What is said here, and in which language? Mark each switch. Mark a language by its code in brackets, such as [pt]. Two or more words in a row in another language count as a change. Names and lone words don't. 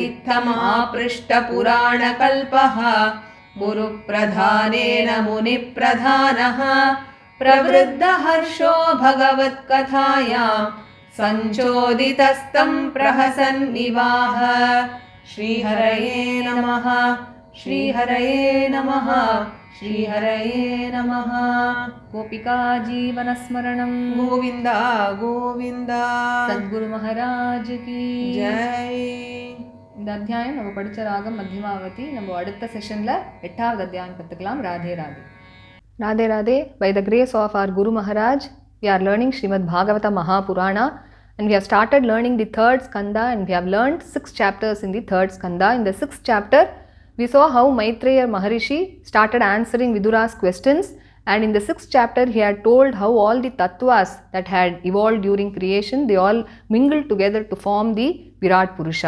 [sa] इत्थमापृष्टपुराणकल्पः गुरुप्रधानेन मुनिप्रधानः प्रवृद्धहर्षो भगवत्कथायां सञ्चोदितस्तं प्रहसन्निवाह श्रीहरये नमः श्रीहरये नमः श्रीहरये नमः गोपिका जीवनस्मरणं गोविन्द गोविन्द [hi] सद्गुरु महाराज की जय [ta] இந்த அத்தியாயம் நம்ம படிச்ச ராகம் மத்தியமாவதி. நம்ம அடுத்த செஷனில் 8வது அத்தியாயம் கற்றுக்கலாம். ராதே ராதே. ராதே ராதே. [en] By the grace of our Guru Maharaj, we are learning Srimad Bhagavata Mahapurana and we have started learning the 3rd skanda and we have learned 6 chapters in the 3rd skanda. In the 6th chapter, we saw how Maitreya Maharishi started answering Vidura's questions, and in the 6th chapter he had told how all the tattvas that had evolved during creation, they all mingled together to form the Virat Purusha.